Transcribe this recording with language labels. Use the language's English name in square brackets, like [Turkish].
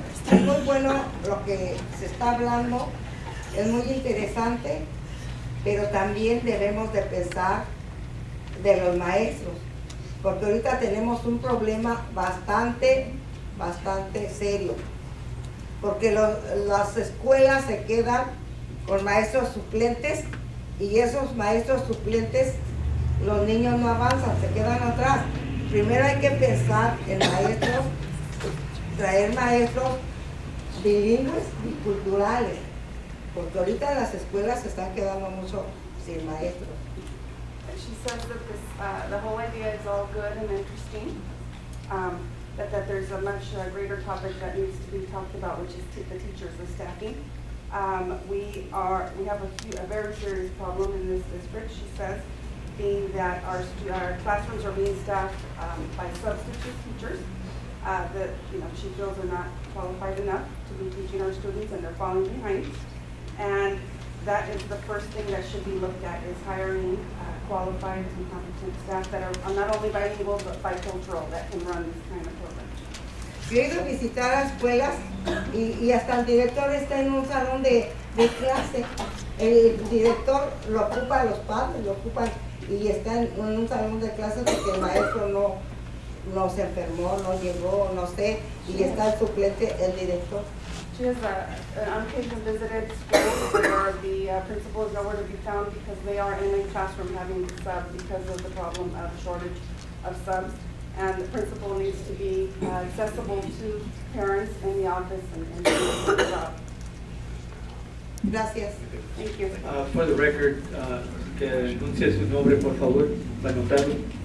[Spanish] Es muy bueno lo que se está hablando, es muy interesante, pero también debemos de pensar de los maestros, porque ahorita tenemos un problema bastante serio, porque las escuelas se quedan con maestros suplentes y esos maestros suplentes, los niños no avanzan, se quedan atrás. Primero hay que pensar en maestros, traer maestros bilingües y culturales, porque ahorita las escuelas se están quedando mucho sin maestros. [English] She says that this, the whole idea is all good and interesting, that there's a much greater topic that needs to be talked about, which is the teachers, the staffing. We have a very serious problem in this district, she says, being that our classrooms are being staffed by substitute teachers that she feels are not qualified enough to be teaching our students, and they're falling behind. And that is the first thing that should be looked at, is hiring qualified and competent staff that are not only bilingual but bicultural, that can run this kind of program. [Spanish] Yo he ido a visitar a escuelas y hasta el director está en un salón de clase. El director lo ocupa, los padres lo ocupan y está en un salón de clase porque el maestro no se enfermó, no llegó, no sé, y está el suplente, el director. [English] She has on occasion visited schools where the principal is nowhere to be found because they are in a classroom having subs because of the problem of shortage of subs. And the principal needs to be accessible to parents in the office and do the job. [Spanish] Gracias. [English] Thank you. For the record, [Spanish] que anuncie su nombre, por favor, para anotarlo.